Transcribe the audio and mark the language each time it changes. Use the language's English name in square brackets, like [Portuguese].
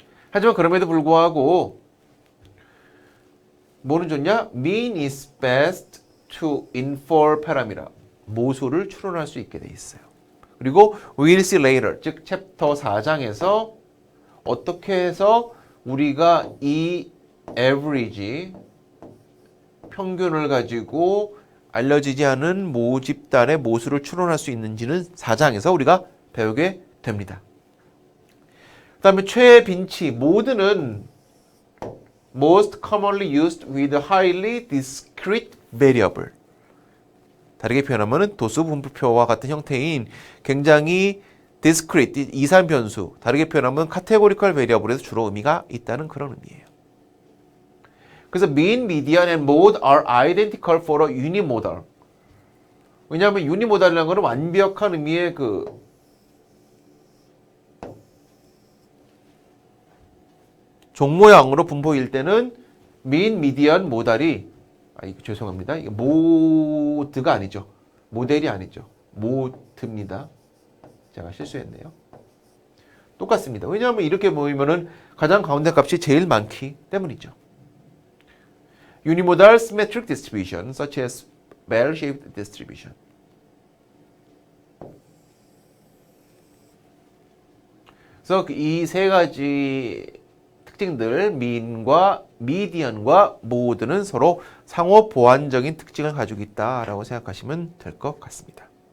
[Korean] 하지만 그럼에도 불구하고 뭐는 좋냐? [English] mean is best to infer parameter. [Korean] 모수를 추론할 수 있게 돼 있어요. 그리고 [English] we'll see later, [Korean] 즉 챕터 4장에서 어떻게 해서 우리가 이 average, 평균을 가지고 알려지지 않은 모집단의 모수를 추론할 수 있는지는 4장에서 우리가 배우게 됩니다. 그 다음에 최빈치, 모드는 [English] most commonly used with highly discrete variable. [Korean] 다르게 표현하면 도수 분포표와 같은 형태인 굉장히 discrete, 이산 변수, 다르게 표현하면 categorical variable에서 주로 의미가 있다는 그런 의미예요. 그래서 [English] mean, median, and mode are identical for a unimodal. [Korean] 왜냐하면 unimodal이라는 것은 완벽한 의미의 종모양으로 분포일 때는 mean, median, model이 죄송합니다. 이게 모드가 아니죠. 모델이 아니죠. 모드입니다. 제가 실수했네요. 똑같습니다. 왜냐하면 이렇게 모이면은 가장 가운데 값이 제일 많기 때문이죠. [English] Unimodal symmetric distribution, such as bell-shaped distribution. [Korean] 그래서 이 세 가지 특징들, mean과 median과 mode는 서로 상호 보완적인 특징을 가지고 있다라고 생각하시면 될 것 같습니다.